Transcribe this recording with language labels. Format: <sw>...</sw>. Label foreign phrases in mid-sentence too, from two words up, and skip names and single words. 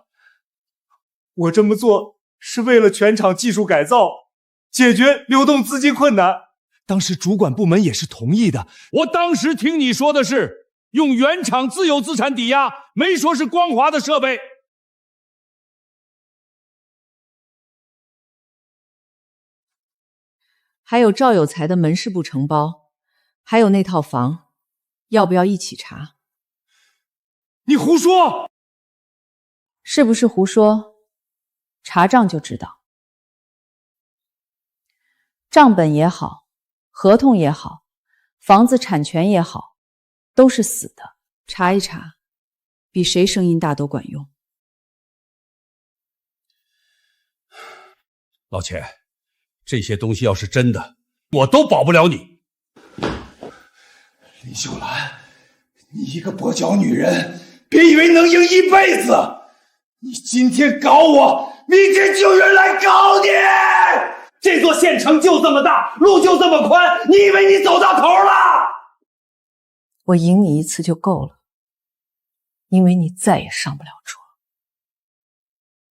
<zh>我這麼做是為了全廠技術改造，解決流動資金困難。當時主管部門也是同意的。我當時聽你說的是用原廠自有資產抵押，沒說是光華的設備。還有趙有才的門市部承包，還有那套房，要不要一起查？你胡說！是不是胡說？查賬就知道。賬本也好，合同也好，房子產權也好，都是死的。查一查，比誰聲音大都管用。老錢，這些東西要是真的，我都保不了你。林秀蘭，你一個跛腳女人，別以為能贏一輩子。你今天搞我，明天就有人來搞你。這座縣城就這麼大，路就這麼寬，你以為你走到頭了？我贏你一次就夠了，因為你再也上不了桌。</zh>